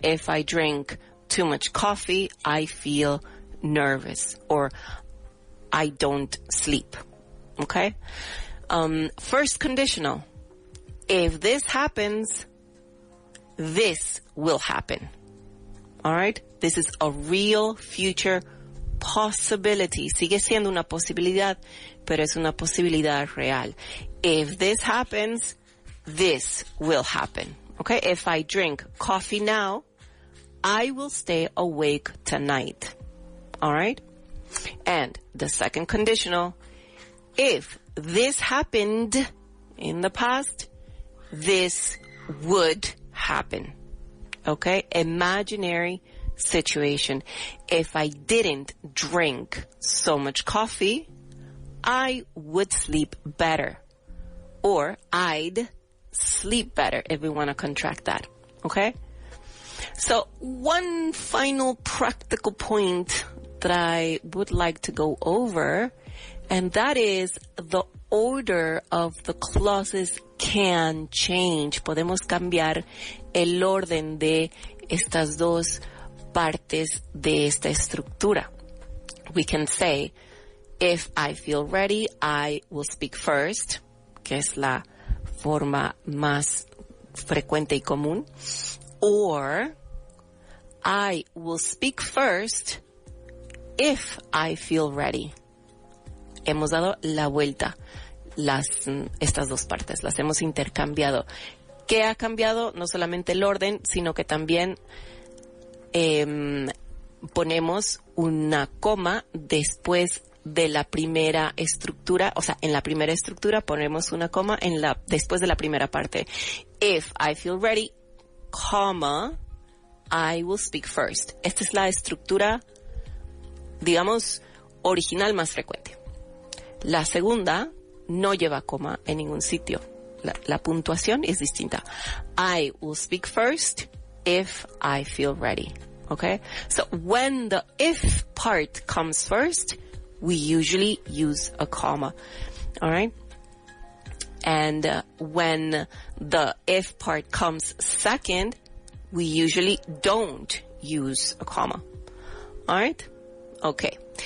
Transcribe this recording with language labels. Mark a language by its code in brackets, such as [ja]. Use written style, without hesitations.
[en] If I drink too much coffee, I feel nervous or I don't sleep. Okay? First conditional. If this happens, this will happen. All right? This is a real future possibility. [es] Sigue siendo una posibilidad, pero es una posibilidad real. [en] If this happens, this will happen. Okay? If I drink coffee now, I will stay awake tonight. All right? And the second conditional, if this happened in the past, this would happen. Okay? Imaginary situation. If I didn't drink so much coffee, I would sleep better. Or I'd sleep better if we want to contract that. Okay? So one final practical point that I would like to go over, and that is the order of the clauses can change. [es] Podemos cambiar el orden de estas dos partes de esta estructura. [en] We can say, if I feel ready, I will speak first, [es] que es la forma más frecuente y común. [en] Or, I will speak first if I feel ready. [es] Hemos dado la vuelta. Estas dos partes las hemos intercambiado. ¿Qué ha cambiado? No solamente el orden, sino que también ponemos una coma después de la primera estructura. O sea, en la primera estructura ponemos una coma después de la primera parte. [en] If I feel ready, comma, I will speak first. [es] Esta es la estructura, digamos, original más frecuente. La segunda no lleva coma en ningún sitio. La puntuación es distinta. [en] I will speak first if I feel ready. Okay? So when the if part comes first, we usually use a comma. All right? And when the if part comes second, we usually don't use a comma. All right? Okay.